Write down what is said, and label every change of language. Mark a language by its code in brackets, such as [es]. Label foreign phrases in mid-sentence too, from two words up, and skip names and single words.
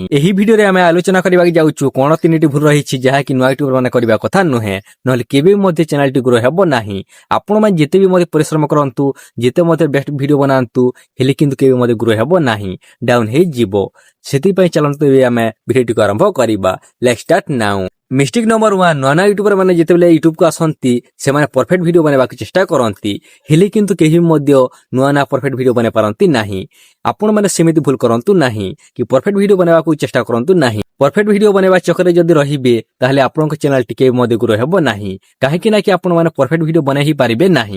[or] ଏହି ଭିଡିଓ ରେ ଆମେ ଆଲୋଚନା କରିବା କୁ ଯାଉଛୁ କେଉଁ ତିନୋଟି ଭୁଲ ରହିଛି ଯାହା କି ନୂଆ ୟୁଟ୍ୟୁବର ମାନେ କରିବା କଥା ନୁହେଁ ନହେଲେ କେବେ ମଧ୍ୟ ଚ୍ୟାନେଲ ଟି ଗ୍ରୋ ହେବ ନାହିଁ। ଆପଣ ମାନେ ଯେତେ ବି ମଧ୍ୟ ପରିଶ୍ରମ କରନ୍ତୁ ଯେତେ ମଧ୍ୟ [en] best video [or] ବନାନ୍ତୁ ହେଲେ କିନ୍ତୁ କେବେ ମଧ୍ୟ ଗ୍ରୋ ହେବ ନାହିଁ ଡାଉନ ହୋଇ ଯିବ। ସେଥି ପାଇଁ ଚାଲନ୍ତୁ ଆମେ ଭିଡିଓ କୁ ଆରମ୍ଭ କରିବା। [en] Let's start now. mistake number [or] 1 ନୂଆ ୟୁଟ୍ୟୁବର ମାନେ ଯେତେବେଳେ ୟୁଟ୍ୟୁବ କୁ ଆସନ୍ତି ସେ ମାନେ [en] perfect video [or] ବନାଇବା କୁ ଚେଷ୍ଟା କରନ୍ତି ହେଲେ କିନ୍ତୁ କେହି ମଧ୍ୟ ନୂଆ [en] perfect video [or] ବନେଇ ପାରନ୍ତି ନାହିଁ। ଆପଣ ମାନେ ସେମିତି ଭୁଲ କରନ୍ତୁ ନାହିଁ କି [en] perfect video [or] ବନାଇବା କୁ ଚେଷ୍ଟା କରନ୍ତୁ ନାହିଁ। [en] perfect video [or] ବନାଇବା ଚକ୍କର ଯଦି ରହିବ ତା'ହେଲେ ଆପଣଙ୍କ ଚ୍ୟାନେଲ ଟିକେ ମଧ୍ୟ ଗ୍ରୋ ହେବ ନାହିଁ କାହିଁକି ନା କି ଆପଣ ମାନେ [en] perfect video [or] ବନେଇ ହିଁ ପାରିବେ ନାହିଁ।